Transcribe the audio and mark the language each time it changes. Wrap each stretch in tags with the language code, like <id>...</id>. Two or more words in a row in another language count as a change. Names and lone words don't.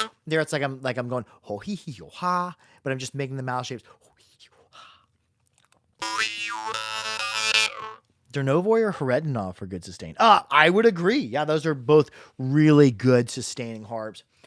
<en>There, it's like I'm going ho hee hee ho ha, but I'm just making the mouth shapes. Ho, hee, hee, ho, ha. Dernovoy or Heredinov for good sustain? I would agree. Yeah, those are both really good sustaining harps.</en>